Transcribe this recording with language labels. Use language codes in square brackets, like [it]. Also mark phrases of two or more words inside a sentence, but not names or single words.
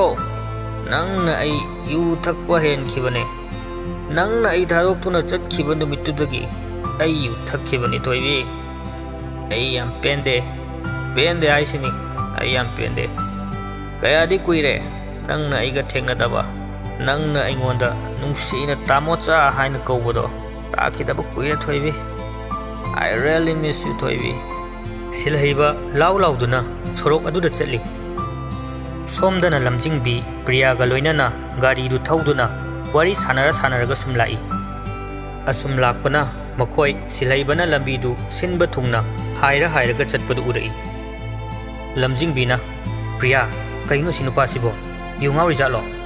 [mni] ꯅꯪꯅ ꯑꯩ ꯌꯨ ꯊꯛꯄ ꯍꯦꯟꯈꯤꯕꯅꯦ, ꯅꯪꯅ ꯑꯩ ꯊꯥꯗꯣꯛꯇꯨꯅ ꯆꯠꯈꯤꯕ ꯅꯨꯃꯤꯠꯇꯨꯗꯒꯤ ꯑꯩ ꯌꯨ ꯊꯛꯈꯤꯕꯅꯤ ꯊꯣꯏꯕꯤ꯫ ꯑꯩ ꯌꯥꯝ ꯄꯦꯟꯗꯦ ꯍꯥꯏꯁꯤꯅꯤ, ꯑꯩ ꯌꯥꯝ ꯄꯦꯟꯗꯦ꯫ ꯀꯌꯥꯗꯤ ꯀꯨꯏꯔꯦ ꯅꯪꯅ ꯑꯩꯒ ꯊꯦꯡꯅꯗꯕ, ꯅꯪꯅ ꯑꯩꯉꯣꯟꯗ ꯅꯨꯡꯁꯤꯅ ꯇꯥꯃꯣꯆꯥ ꯍꯥꯏꯅ ꯀꯧꯕꯗꯣ ꯂꯥꯛꯈꯤꯗꯕ ꯀꯨꯏꯔꯦ ꯊꯣꯏꯕꯤ [en] I really miss you ꯊꯣꯏꯕꯤ [mni] ꯁꯤꯜꯍꯩꯕ ꯂꯥꯎ ꯂꯥꯎꯗꯨꯅ ꯁꯣꯔꯣꯛ ꯑꯗꯨꯗ ꯆꯠꯂꯤ ꯁꯣꯝꯗꯅ ꯂꯝꯖꯤꯡꯕꯤ ꯄ꯭ꯔꯤꯌꯥꯒ ꯂꯣꯏꯅꯅ ꯒꯥꯔꯤꯗꯨ ꯊꯧꯗꯨꯅ ꯋꯥꯔꯤ ꯁꯥꯟꯅꯔꯒ ꯁꯨꯝ ꯂꯥꯛꯏ ꯑꯁꯨꯝ ꯂꯥꯛꯄꯅ ꯃꯈꯣꯏ ꯁꯤꯜꯍꯩꯕꯅ ꯂꯝꯕꯤꯗꯨ ꯁꯤꯟꯕ ꯊꯨꯡꯅ ꯍꯥꯏꯔꯒ ꯆꯠꯄꯗꯨ ꯎꯔꯛꯏ ꯂꯝꯖꯤꯡꯕꯤꯅ ꯄ꯭ꯔꯤꯌꯥ ꯀꯩꯅꯣ ꯁꯤ ꯅꯨꯄꯥꯁꯤꯕꯣ ꯌꯨ ꯉꯥꯎꯔꯤꯖꯥꯠꯂꯣ